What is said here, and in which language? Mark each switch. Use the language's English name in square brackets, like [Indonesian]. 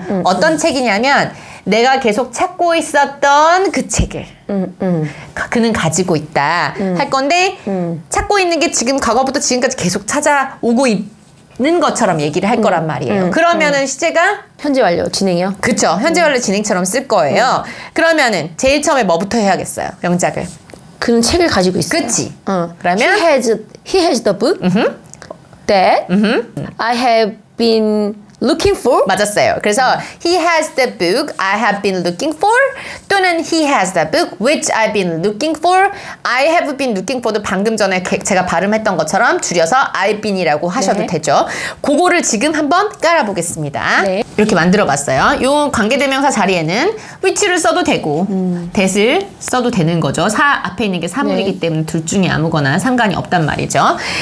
[Korean] 어떤 책이냐면 내가 계속 찾고 있었던 그 책을 그는 가지고 있다 할 건데 찾고 있는 게 지금 과거부터 지금까지 계속 찾아오고 있는 것처럼 얘기를 할 거란 말이에요. 그러면은 시제가 현재 완료 진행이요? 그쵸. 현재 완료 진행처럼 쓸 거예요. 그러면은 제일 처음에 뭐부터 해야겠어요? 명작을. 그는 책을 가지고 있어요. 그치? 그러면 [English] he has the book that I have been looking for. [Korean] 맞았어요. 그래서 [English] he has the book I have been looking for [Korean] 또는 [English] he has the book which I've been looking for. I have been looking for [Korean] 도 방금 전에 제가 발음했던 것처럼 줄여서 I've been이라고 하셔도 되죠. 그거를 지금 한번 깔아보겠습니다. 이렇게 만들어 봤어요. 요 관계대명사 자리에는 which를 써도 되고 that을 써도 되는 거죠. 앞에 있는 게 사물이기 때문에 둘 중에 아무거나 상관이 없단 말이죠.